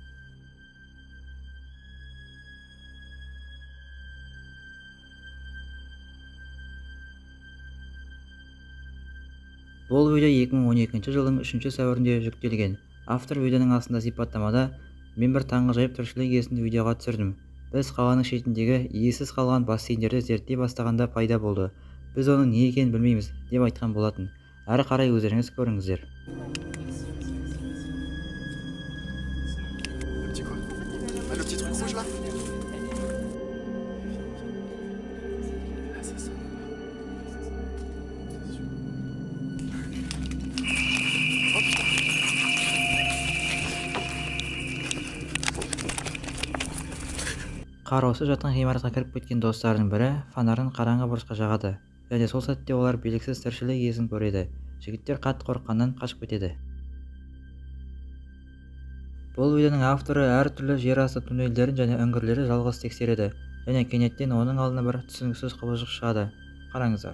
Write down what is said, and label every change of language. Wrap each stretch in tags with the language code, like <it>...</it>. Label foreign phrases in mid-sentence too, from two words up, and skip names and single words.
<kk>Бұл видео 2012 жылдың 3 сәуірінде жүктелген. Автор видеоның астында сипаттамада: "Мен бір таңғажайып тіршілік иесін видеоға түсірдім. Біз қаланың шетіндегі иесіз қалған бассейндерді зерттей бастағанда пайда болды. Біз оның не екенін білмейміз" деп айтқан болатын. Әрі қарай өздеріңіз көріңіздер.</kk> <fr>Le petit quoi? Ah, le petit truc rouge là? Ah, c'est ça. Oh putain!</fr> <kk>Қараусыз жатқан ғимаратқа кіріп кеткен достарының бірі фонарын қараңғы бұрышқа жағады. Және сол сәтте олар белгісіз тіршілік иесін көреді. Жігіттер қатты қорыққаннан қашып кетеді. Бұл видеоның авторы әртүрлі жер асты туннельдерін және үңгірлерді жалғыз тексереді. Және кенеттен оның алдына бір түсініксіз құбыжық шығады. Қараңыздар.</kk>